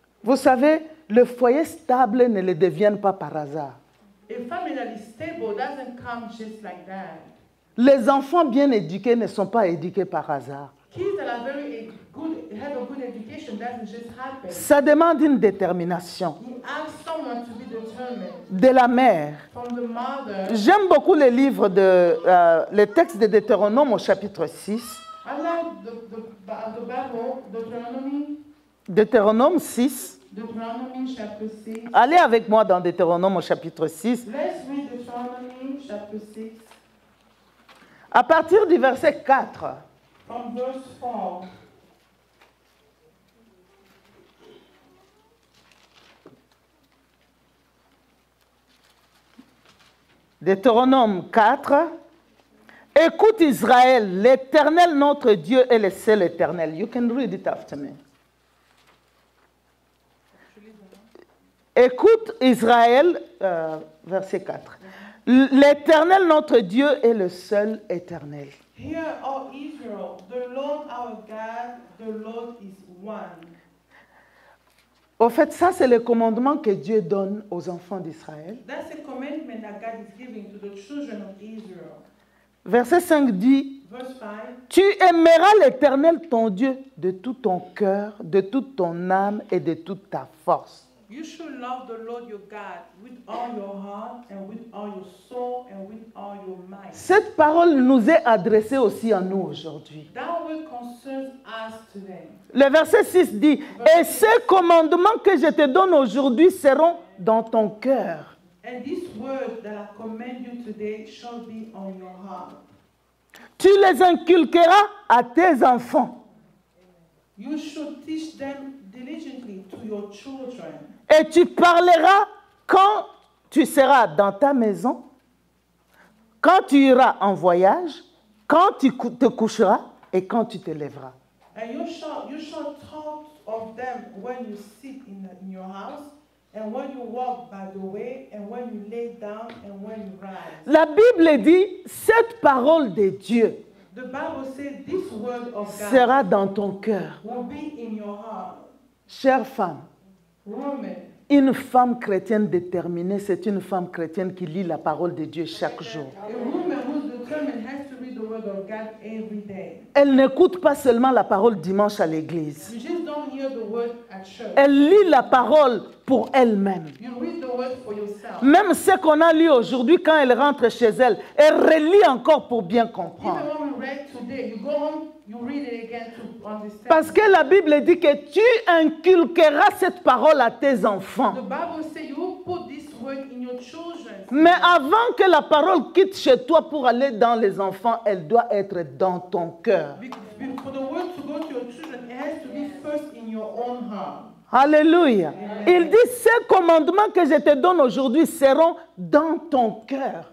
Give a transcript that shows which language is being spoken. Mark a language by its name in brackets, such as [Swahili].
[French] Vous savez, le foyer stable ne le devient pas par hasard. [English] A family that is stable doesn't come just like that. [French] Les enfants bien éduqués ne sont pas éduqués par hasard. [English] Kids that are very good, have a good education doesn't just happen. [French] Ça demande une détermination [English] You ask someone to be determined. [French] de la mère. [English] From the mother. [French] J'aime beaucoup les livres le texte de Deutéronome au chapitre 6. [English] I like the Bible, Deuteronomy. [French] Deutéronome 6. [English] Deuteronomy chapter 6. [French] Allez avec moi dans Deutéronome au chapitre 6. [English] Let's read Deuteronomy chapter 6. [French] À partir du verset 4. [English] From verse 4. [French] Deutéronome 4. Écoute Israël, l'Éternel notre Dieu est le seul éternel. [English] You can read it after me. [French] Écoute Israël, verset 4. L'Éternel notre Dieu est le seul éternel. [English] Hear, O Israel, the Lord our God, the Lord is one. [French] Au fait, ça c'est le commandement que Dieu donne aux enfants d'Israël. [English] That's a commandment that God is giving to the children of Israel. [French] Verset 5 dit, [English] Verse 5. [French] tu aimeras l'Éternel ton Dieu de tout ton cœur, de toute ton âme et de toute ta force. [English] You should love the Lord your God with all your heart and with all your soul and with all your might. [French] Cette parole nous est adressée aussi à nous aujourd'hui. [English] That will concern us today. [French] Le verset 6 dit, et ces commandements que je te donne aujourd'hui seront dans ton cœur. [English] And these words that I command you today shall be on your heart. [French] Tu les inculqueras à tes enfants. [English] You should teach them diligently to your children. [French] Et tu parleras quand tu seras dans ta maison, quand tu iras en voyage, quand tu te coucheras et quand tu te lèveras. [English] And you shall talk of them when you sit in your house, and when you walk by the way, and when you lay down, and when you rise. [French] La Bible dit, cette parole de Dieu [English] The Bible says this word of God [French] sera dans ton cœur. [English] will be in your heart. [French] Chère femme, [English] Woman, [French] Une femme chrétienne déterminée, c'est une femme chrétienne qui lit la parole de Dieu chaque jour. [English] A woman who's determined has to read the word of God every day. [French] Elle n'écoute pas seulement la parole dimanche à l'église. [English] You just don't hear the word at church. [French] Elle lit la parole pour elle-même. [English] You read the word for yourself. [French] Même ce qu'on a lu aujourd'hui, quand elle rentre chez elle, elle relit encore pour bien comprendre. [English] Even when we read today, you go home, you read it again to understand. [French] Parce que la Bible dit que tu inculqueras cette parole à tes enfants. [English] The Bible says you will put this word in your children. [French] Mais avant que la parole quitte chez toi pour aller dans les enfants, elle doit être dans ton cœur. [English] For the word to go to your children, it has to be first in your own heart. Alléluia. [French] Il dit, ces commandements que je te donne aujourd'hui seront dans ton cœur.